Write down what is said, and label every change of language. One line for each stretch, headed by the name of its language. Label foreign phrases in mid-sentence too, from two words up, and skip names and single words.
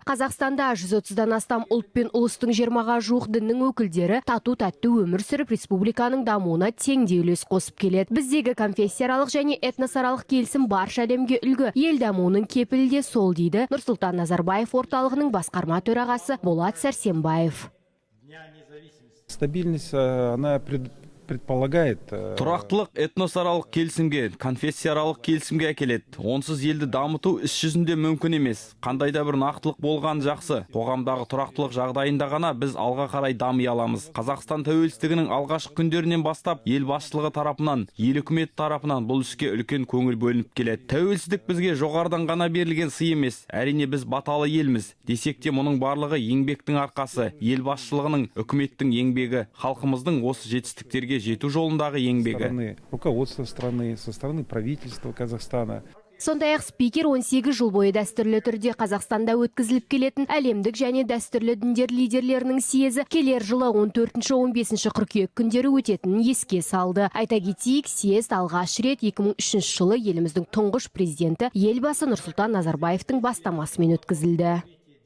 Kazakh: Қазақстанда 130-дан астам ұлт пен ұлыстың 20-ға жуық діннің өкілдері тату-тәтті өмір сүріп, республиканың дамуына теңдей үлес қосып келеді. Біздегі конфессияаралық және этносаралық келісім барша әлемге үлгі. Ел дамуының кепілі де сол дейді Нұрсұлтан Назарбаев орталығының басқарма төрағасы Болат Сәрсенбаев.
Russian: Стабильность, она предполагает...
Kazakh: Тұрақтылық этносаралық келісімге, конфессияаралық келісімге әкеледі. Онсыз елді дамыту іс жүзінде мүмкін емес. Қандай да бір нақтылық болған жақсы. Қоғамдағы тұрақтылық жағдайында ғана біз алға қарай дами аламыз. Қазақстан тәуелсіздігінің алғашқы күндерінен бастап ел басшылығы тарапынан, ел үкімет тарапынан бұл іске үлкен көңіл бөлініп келеді. Тәуелсіздік бізге жоғарыдан ғана берілген сый емес. Әрине біз баталы елміз. Десек те мұның барлығы еңбектің арқасы, ел басшылығының, үкіметтің еңбегі, халқымыздың осы жетістіктерге жету жолындағы еңбегі.
Russian: Руководство страны, со стороны правительства Казахстана.
Kazakh: Сондай-ақ спикер 18 жыл бойы дәстүрлі түрде Қазақстанда өткізіліп келетін әлемдік және дәстүрлі діндер лидерлерінің съезі келер жылы 14-15 қыркүйек күндері өтетінін еске салды. Айта кетейік, съезд алғаш рет 2003 жылы еліміздің тұңғыш президенті елбасы Нұрсұлтан Назарбаевтың бастамасымен өткізілді.